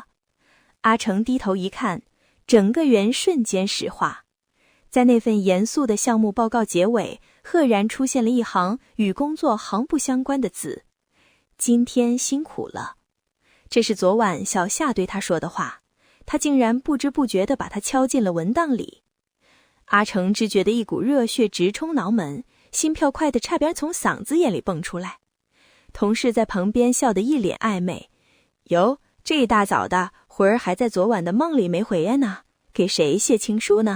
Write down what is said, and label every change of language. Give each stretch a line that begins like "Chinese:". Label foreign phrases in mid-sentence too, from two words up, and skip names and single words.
Chinese: 阿成低頭一看，整個人瞬間石化。在那份嚴肅的項目報告結尾，赫然出現了一行與工作毫不相關的字：今天辛苦了。這是昨晚小夏對他說的話，他竟然不知不覺地把它敲進了文檔裡。阿成只覺得一股熱血直衝腦門，心跳快得差點從嗓子眼裡蹦出來。同事在旁邊笑得一臉曖昧，喲，這一大早的，魂兒還在昨晚的夢裡沒回來呢，給誰寫情書呢？